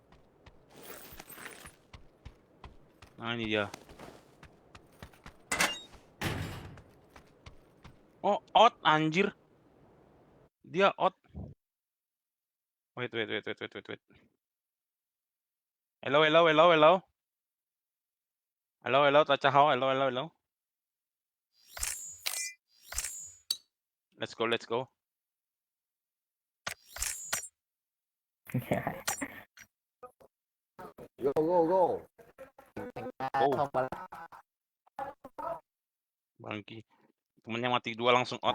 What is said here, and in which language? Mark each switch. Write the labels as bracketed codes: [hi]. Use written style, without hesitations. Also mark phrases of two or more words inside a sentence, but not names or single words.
[id] Nah ini dia. [en] Oh, out anjir. [id] Dia [en] out. Wait. Hello. Hello, Tacha Hao. Hello. Let's go. Go. [vi] Không mà [id] Bangki. Temennya mati 2 langsung out.